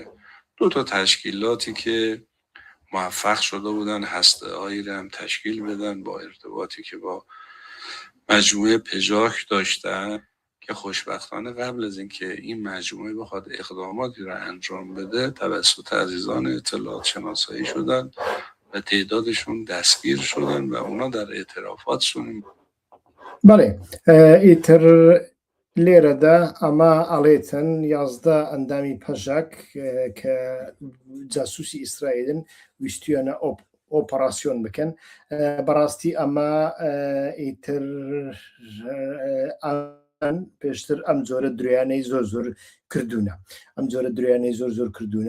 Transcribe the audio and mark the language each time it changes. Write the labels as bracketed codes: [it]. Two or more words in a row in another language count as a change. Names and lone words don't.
[fa] 2 تشکیلاتی که موفق شده بودن هسته‌هایی رو هم تشکیل بدن با ارتباطی که با مجموعه پژاک داشتن که خوشبختانه قبل از اینکه این مجموعه بخواد اقداماتی رو انجام بده توسط عزیزان اطلاعات شناسایی شدن و تعدادشون دستگیر شدن و اونا در اعترافاتشون. [ckb] بله ئیتر لێرەدا ئەمە ئەڵێتن 11 ئەندامی پەژەک کە جاسووسی ئیسرائیلن ویستویانە ئۆپەراسیۆن بکەن. بەڕاستی ئەمە ئیتر پێشتر ئەم جۆرە درۆیانەی زۆر کردوونە، ئەم جۆرە درۆیانەی زۆر کردوونە.